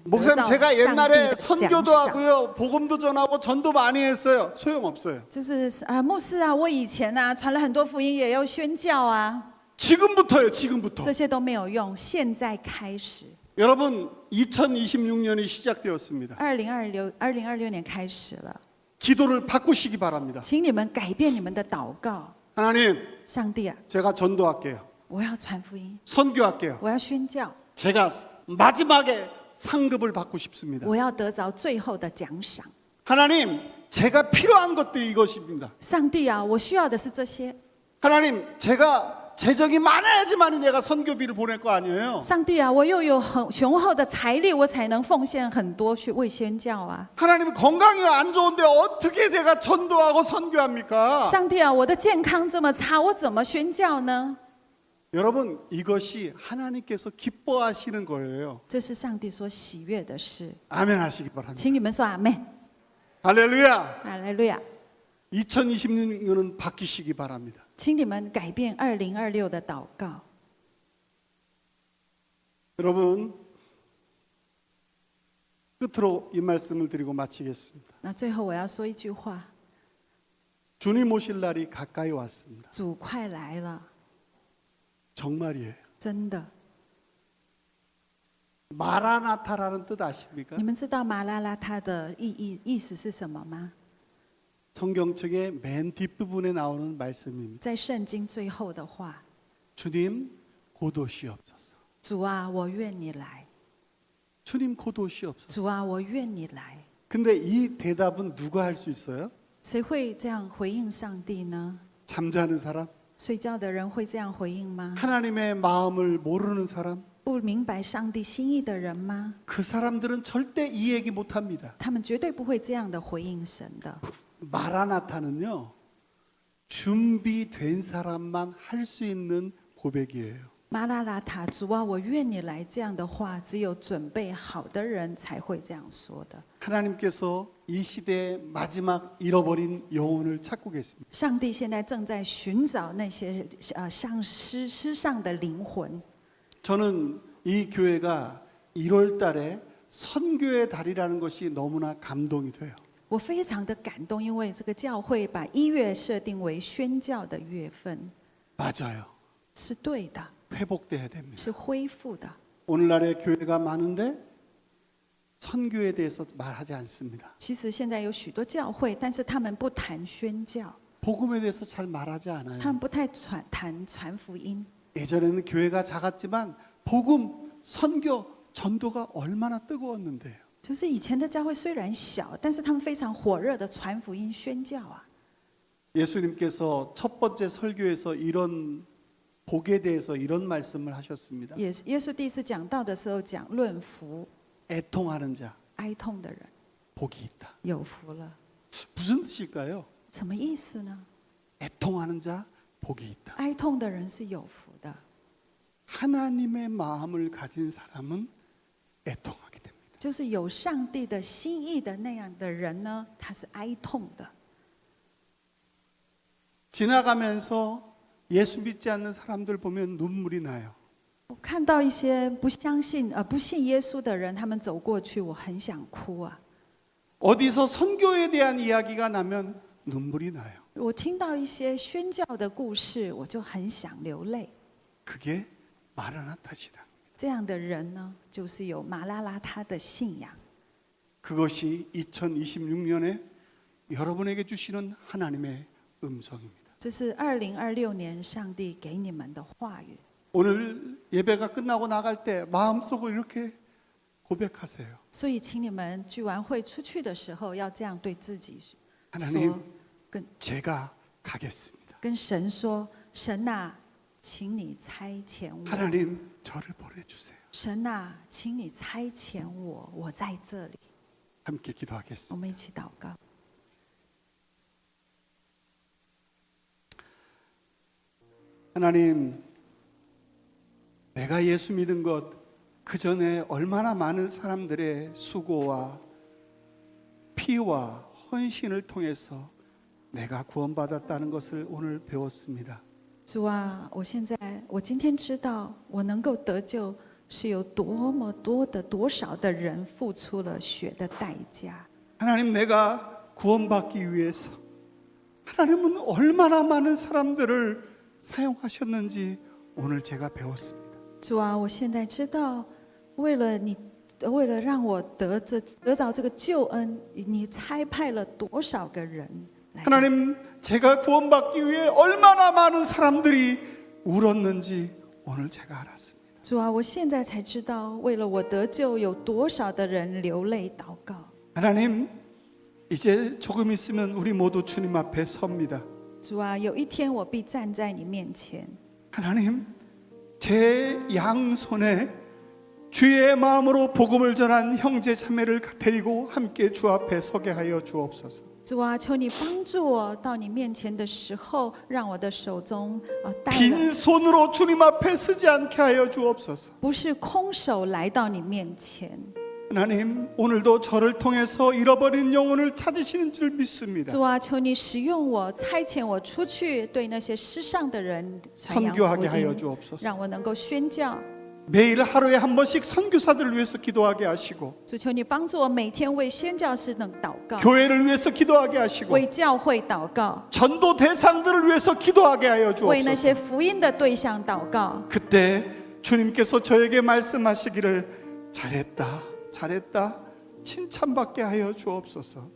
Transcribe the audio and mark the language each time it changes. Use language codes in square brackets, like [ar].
[ko] 목사님, 제가 옛날에 [zh] 得到上帝的 [ko] 선교도 [zh] 奖赏 [ko] 하고요, 복음도 전하고 전도 많이 했어요. 소용없어요. [zh] 就是牧师啊，我以前啊传了很多福音，也要宣教啊， [ko] 지금부터예요. 지금부터. [zh] 这些都没有用。现在开始， [ko] 여러분, 2026년이 시작되었습니다. [zh] 2026年开始了， [ko] 기도를 바꾸시기 바랍니다. [zh] 请你们改变你们的祷告。 [ko] 하나님, [zh] 上帝啊， [ko] 제가 전도할게요. [zh] 我要传福音， [ko] 선교할게요. [zh] 我要宣教， [ko] 제가 마지막에 상급을 받고 싶습니다. [zh] 我要得着最后的奖赏。 [ko] 하나님, 제가 필요한 것들이 이것입니다. [zh] 上帝啊，我需要的是这些。 [ko] 하나님, 제가 재정이 많아야지만 내가 선교비를 보낼 거 아니에요. [zh] 上帝啊，我又有很雄厚的财力，我才能奉献很多去为宣教啊。 [ko] 하나님, 건강이 안 좋은데 어떻게 제가 전도하고 선교합니까? [zh] 上帝啊，我的健康这么差，我怎么宣教呢？ [ko] 여러분, 이것이 하나님께서 기뻐하시는 거예요. [zh] 这是上帝所喜悦的事， [ko] 아멘 하시기 바랍니다. [zh] 请你们说阿妹， [ko] 할렐루야. [zh] 哈利路亚， [ko] 2026년은 바뀌시기 바랍니다. [zh] 请你们改变2026的祷告。 [ko] 여러분, 끝으로 이 말씀을 드리고 마치겠습니다. [zh] 那最后我要说一句话： [ko] 주님 오실 날이 가까이 왔습니다. [zh] 主快来了， [ko] 정말이에요. [zh] 真的。 [ko] 마라나타라는 뜻 아십니까? [zh] 你们知道马拉拉它的意思是什么吗？ [ko] 성경책의 맨 뒷부분에 나오는 말씀입니다. [zh] 在圣经最后的话， [ko] 주님 곧 오시옵소서. [zh] 主啊，我愿你来。 [ko] 주님 곧 오시옵소서. [zh] 主啊，我愿你来。 [ko] 근데 이 대답은 누가 할 수 있어요? [zh] 谁会这样回应上帝呢？ [ko] 잠자는 사람? [zh] 睡觉的人会这样回应吗？ [ko] 하나님의 마음을 모르는 사람, [zh] 不明白上帝心意的人吗？ [ko] 그 사람들은 절대 이 얘기 못합니다. [zh] 他们绝对不会这样的回应神的。 [ko] 마라나타는요, 준비된 사람만 할 수 있는 고백이에요. [zh] 马拉拉塔，主啊，我愿你来，这样的话，只有准备好的人才会这样说的。 [ko] 하나님께서 이 시대의 마지막 잃어버린 영혼을 찾고 계십니다. [zh] 上帝现在正在寻找那些失丧的灵魂。 [ko] 저는 이 교회가 1월 달에 선교의 달이라는 것이 너무나 감동이 돼요. [zh] 我非常的感动，因为这个教会把1月设定为宣教的月份， [ko] 맞아요. [zh] 是对的， [ko] 회복돼야 됩니다. [zh] 是恢复的。 [ko] 오늘날의 교회가 많은데 선교에 대해서 말하지 않습니다. [zh] 其实现在有许多教会，但是他们不谈宣教， [ko] 복음에 대해서 잘 말하지 [zh] 他 [ko] 않아요. [zh] 们不太传福音。 [ko] 예전에는 교회가 작았지만 복음, 선교, 전도가 얼마나 뜨거웠는데요. [zh] 就是以前的教会虽然小，但是他们非常火热的传福音宣教啊。 [ko] 예수님께서 첫 번째 설교에서 이런 복에 대해서 이런 말씀을 하셨습니다. [zh] 耶稣第一次讲道的时候讲论福， [ko] 애통하는 자 [zh] 哀痛的人 [ko] 복이 있다. [zh] 有福了， [ko] 무슨 뜻일까요? [zh] 什么意思呢？ [ko] 애통하는 자 복이 있다. [zh] 哀痛的人是有福的， [ko] 하나님의 마음을 가진 사람은 애통하게 됩니다. [zh] 就是有上帝的心意的那样的人呢，他是哀痛的。 [ko] 지나가면서 예수 믿지 않는 사람들 보면 눈물이 나요. [zh] 我看到一些不信耶稣的人，他们走过去，我很想哭啊。 [ko] 어디서 선교에 대한 이야기가 나면 눈물이 나요. [zh] 我听到一些宣教的故事，我就很想流泪。 [ko] 그게 마라나타 신앙. [zh] 这样的人呢，就是有马拉拉他的信仰。 [ko] 그것이 2026년에 여러분에게 주시는 하나님의 음성입니다. [zh] 这是2026年上帝给你们的话语。 [ko] 오늘 예배가 끝나고 나갈 때 마음속으로 이렇게 고백하세요. [zh] 所以，请你们聚完会出去的时候，要这样对自己 [ko] 하나님, [zh] 说， [ko] 제가 가겠습니다. [zh] 跟神说：“神啊，请你差遣我。 [ko] 하나님, 저를 보내주세요. [zh] 神啊，请你差遣我，我在这里。 [ko] 함께 [zh] 我 [ko] 기도하겠습니다. [zh] 们一起祷告。 [ko] 하나님, 내가 예수 믿은 것 그 전에 얼마나 많은 사람들의 수고와 피와 헌신을 통해서 내가 구원받았다는 것을 오늘 배웠습니다. [zh] 主啊，我今天知道，我能够得救，是有多么多的多少的人付出了血的代价。 [ko] 하나님, 내가 구원받기 위해서 하나님은 얼마나 많은 사람들을 사용하셨는지 오늘 제가 배웠습니다. [zh] 主啊，我现在知道，为了让我得着这个救恩，你差派了多少个人来。 [ko] 하나님, 제가 구원받기 위해 얼마나 많은 사람들이 울었는지 오늘 제가 알았습니다. [zh] 主啊，我现在才知道，为了我得救，有多少的人流泪祷告。 [ko] 하나님, 이제 조금 있으면 우리 모두 주님 앞에 섭니다. [zh] 主啊，有一天我必站在你面前。 [ko] 하나님, 제 양손에 주의 마음으로 복음을 전한 형제 자매를 데리고 함께 주 앞에 서게 하여 주옵소서. [zh] 主啊，求你帮助我到你面前的时候，让我的手中带了， [ko] 빈손으로 주님 앞에 서지 않게 하여 주옵소서. [zh] 不是空手来到你面前。 [ko] 하나님, 오늘도 저를 통해서 잃어버린 영혼을 찾으시는 줄 믿습니다. [zh] 主啊，求你使用我，差遣我出去，对那些失丧的人传扬福 [ko] 선교하게 하여 [zh] 音， [ko] 주옵소서. [zh] 让我能够宣教。 [ko] 매일 하루에 한 번씩 선교사들을 위해서 기도하게 하시고 [zh] 主，求你帮助我，每天为宣教士能祷告， [ko] 교회를 위해서 기도하게 하시고 [zh] 为教会祷告， [ko] 전도 대상들을 위해서 기도하게 하여 [zh] 为那 [ko] 주옵소서. [zh] 些福音的对象祷告。 [ko] 그때 주님께서 저에게 말씀하시기를 잘했다, 잘했다, 칭찬받게 하여 주옵소서.